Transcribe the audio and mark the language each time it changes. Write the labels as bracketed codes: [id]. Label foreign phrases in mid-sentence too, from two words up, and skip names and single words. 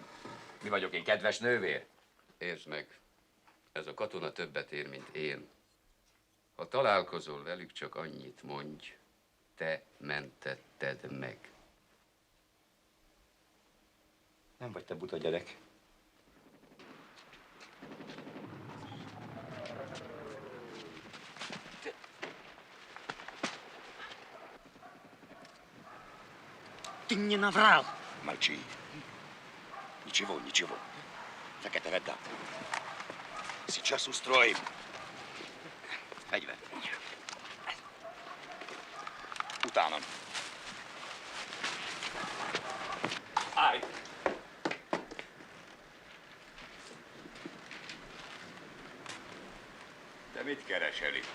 [hu] Mi vagyok én, kedves nővér? Értsd meg, ez a katona többet ér, mint én. Ha találkozol velük, csak annyit mondj, te mentetted meg. Nem vagy te buta gyerek. [ru] Ты мне наврал. Молчи. Ничего. [hu] Fekete, vedd át. [ru] Сейчас устроим. [hu] Fegyver. Utánam. Állj! Te mit keresel itt?